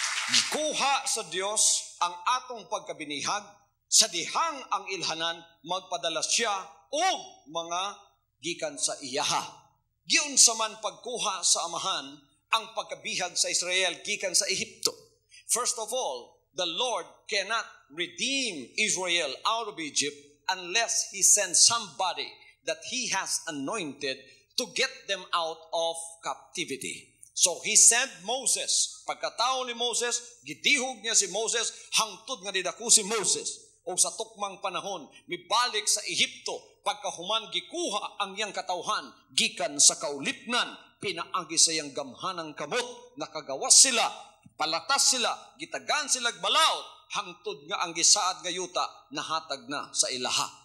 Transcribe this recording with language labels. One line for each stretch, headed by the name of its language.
Cebuano: Kuha sa Dios ang atong pagkabinihag, sa dihang ang ilhanan magpadala siya og mga gikan sa iyaha. Giun sa man pagkuha sa amahan ang pagkabihag sa Israel gikan sa Ehipto.
English: First of all, the Lord cannot redeem Israel out of Egypt unless He sends somebody that He has anointed to get them out of captivity. So He sent Moses.
Cebuano: Pagkatao ni Moses, gidihog niya si Moses, hangtod nga didako si Moses. O sa tukmang panahon, mibalik sa Ehipto, pagkahuman gikuha ang iyang katawhan, gikan sa kaulipnan, pinaagi sa iyang gamhanang kamot, nakagawas sila, palatas sila, gitagan sila balaod, hangtod nga ang gisaad nga yuta, nahatag na sa ilaha.